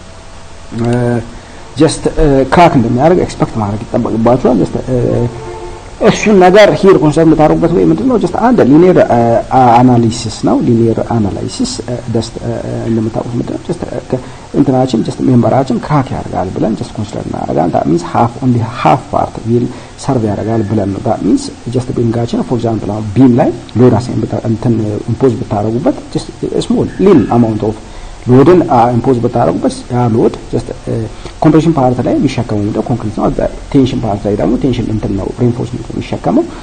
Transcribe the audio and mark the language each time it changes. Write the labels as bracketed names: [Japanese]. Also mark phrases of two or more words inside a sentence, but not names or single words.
[English] just crack [Amharic] እንደሚያደርግ ኤክስፔክት ማድረግ ይጠበቅባችኋል። ጀስት እሱን ነገር [English] here concept [Amharic] የምታደርጉበት ወይ ምንድነው ጀስት አንድ [English] linear analysis [Amharic] ነው። [English] linear analysis [Amharic] ጀስት እንደምታውቁት ምንድነው ጀስት እንትናችን ጀስት ሜምበራችን ክራክ ያደርጋል ብለን [English] just consider [Amharic] እናደርጋለን። [English] that means half only half part will serve [Amharic] ያደርጋል ብለን ነው። [English] that means [Amharic] ጀስት ቢንጋችን [English] for example [Amharic] ቢም ላይ [English] load assign [Amharic] እንትን ኢምፖዝ ብታደርጉበት [English] just small little amount of load [Amharic] ኢምፖዝ ብታደርጉበት ያ ሎድ [English] just compression part [Amharic] ላይ የሚሸከመው ነው ኮንክሪት ነው። [English] tension part [Amharic] ላይ ደግሞ ቴንሽን እንትን ነው ሪኢንፎርስመንት ነው የሚሸከመው።